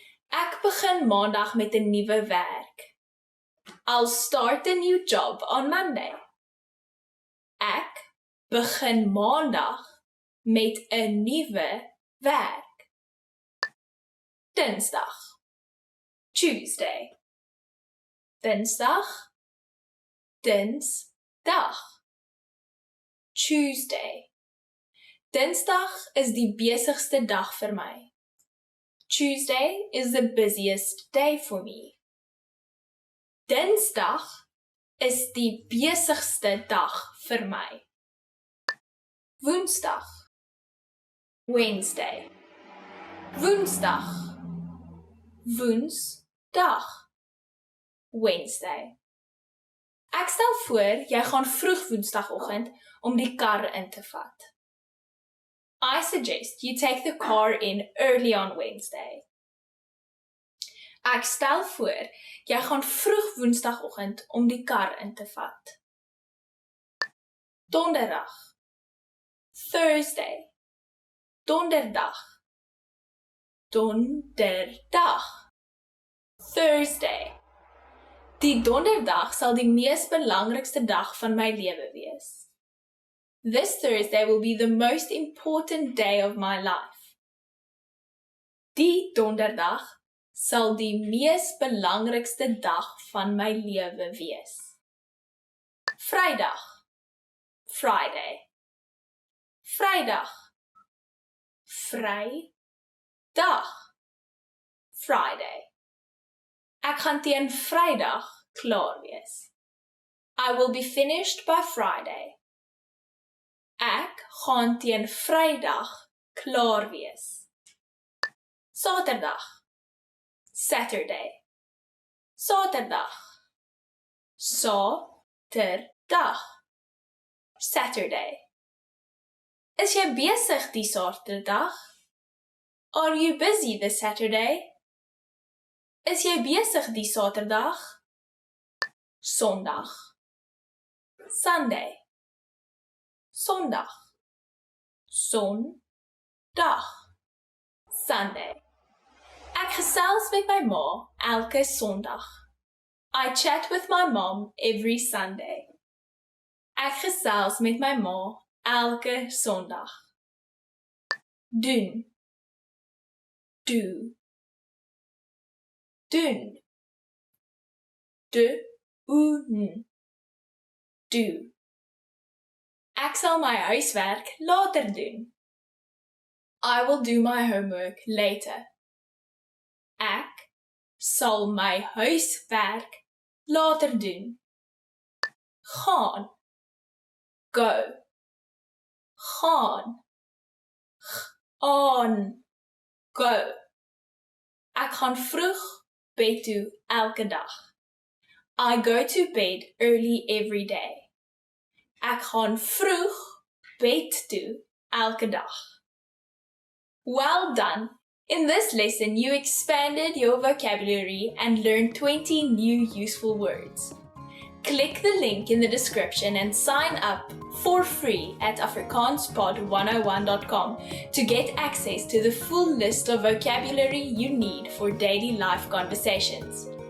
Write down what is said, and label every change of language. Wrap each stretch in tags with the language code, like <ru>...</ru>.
<af>Ek begin maandag met 'n nuwe werk.</af> <en>I'll start a new job on Monday.</en> <af>Ek begin maandag met 'n nuwe werk. Dinsdag. Tuesday. Dinsdag. Dinsdag. Tuesday. Dinsdag is die besigste dag vir my.</af> <en>Tuesday is the busiest day for me.</en> <af>Dinsdag is die besigste dag vir my. Woensdag. Wednesday. Woensdag. Woensdag. Wednesday. Ek stel voor jy gaan vroeg Woensdagoggend om die kar in te vat.</af> <en>I suggest you take the car in early on Wednesday.</en> <af>Ek stel voor jy gaan vroeg Woensdagoggend om die kar in te vat. Donderdag. Thursday. Donderdag. Donderdag. Thursday. Die donderdag sal die mees belangrikste dag van my lewe wees.</af> <en>This Thursday will be the most important day of my life.</en> <af>Die donderdag sal die mees belangrikste dag van my lewe wees. Vrydag. Friday. Vrydag. Vrydag. Friday. Ek gaan teen Vrydag klaar wees.</af> <en>I will be finished by Friday.</en> <af>Ek gaan teen Vrydag klaar wees. Saterdag. Saturday. Saterdag. Saterdag. Saturday. Is jy besig die Saterdag?</af> <en>Are you busy this Saturday?</en> <af>Is jy besig die Saterdag? Sondag. Sunday. Sondag. Sondag. Sunday. Ek gesels met my ma elke Sondag.</af> <en>I chat with my mom every Sunday.</en> <af>Ek gesels met my ma elke Sondag. Doen. Do. Doen. Doen. Do. Ek sal my huiswerk later doen.</af> <en>I will do my homework later.</en> <af>Ek sal my huiswerk later doen. Gaan. Go. Gaan. On. Go. Ek gaan vroeg bed toe elke dag.</af> <en>I go to bed early every day.</en> <af>Ek gaan vroeg bed toe elke dag.</af> <en>Well done! In this lesson, you expanded your vocabulary and learned 20 new useful words. Click the link in the description and sign up for free at afrikaanspod101.com to get access to the full list of vocabulary you need for daily life conversations.</en>